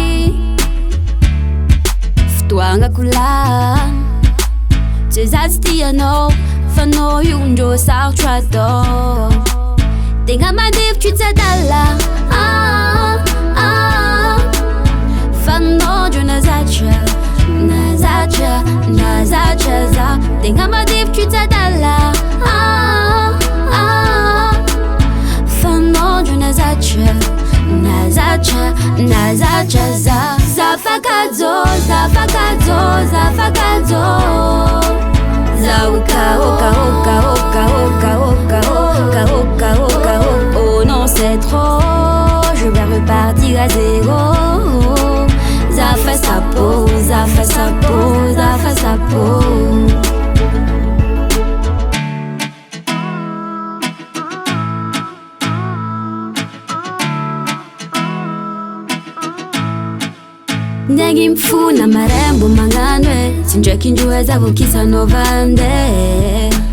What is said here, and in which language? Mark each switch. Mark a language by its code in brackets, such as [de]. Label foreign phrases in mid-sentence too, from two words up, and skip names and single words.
[mg] Fotoagna kolany Tsy zazy tianao Fa no io ndrô sarotro atao Tegna mandevitry tsy adala Fa no ndrô nazatra za Tegna mandevitry tsy adala Fa no ndrô nazatra [fr] za Zafakajo Oh non c'est trop Je vais repartir à zéro Zafa sa peau [mg] Nyangy mifona marembo magnano e Tsy ndraiky indroa zavokisanao vandeha